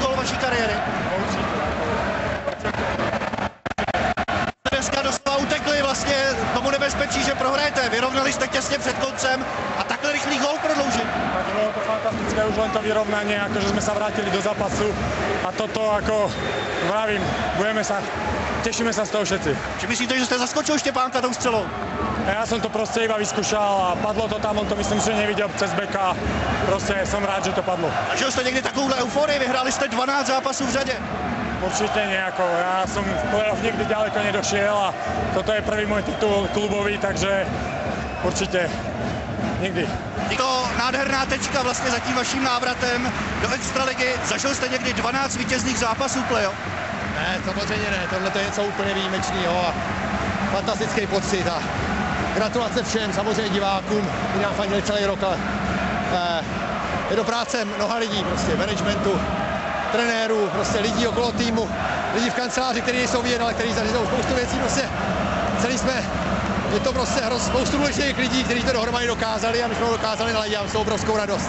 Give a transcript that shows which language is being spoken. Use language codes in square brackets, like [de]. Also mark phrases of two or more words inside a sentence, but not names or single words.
[cs] vaší kariéry? Dneska doslova utekli vlastně tomu nebezpečí, že prohrajete. Vyrovnali jste těsně před koncem a takhle rychlý gól prodloužit. [sk] Tak bylo to fantastické, už len to vyrovnanie, akože sme sa vrátili do zápasu a toto ako vravím, tešíme sa z toho všetci. [cs] Či myslíte, že jste zaskočil Štěpánka tou střelou? [sk] Ja som to proste iba vyskúšal a padlo to tam, on to myslím, že nevidel cez beka. Proste som rád, že to padlo. [cs] Zažil jste někdy takovouhle euforii? Vyhráli jste 12 zápasů v řadě. [sk] Určite nejako, ja som v play-off nikdy ďaleko nedošiel a toto je prvý môj titul klubový, takže určite nikdy. [cs] Je to nádherná tečka vlastně za tím vaším návratem do extraligy. Zažil jste někdy 12 vítězných zápasů playoff? Ne, samozřejmě ne, tohle je něco úplně výjimečného a fantastický pocit a gratulace všem, samozřejmě divákům, kteří nám fandili celý rok, ale je to práce mnoha lidí, prostě managementu, trenérů, prostě lidí okolo týmu, lidí v kanceláři, kteří nejsou vidět, ale kteří zažijou spoustu věcí, prostě celý jsme, je to prostě spoustu důležitých lidí, kteří to dohromady dokázali a my jsme to dokázali naladit a s obrovskou radost.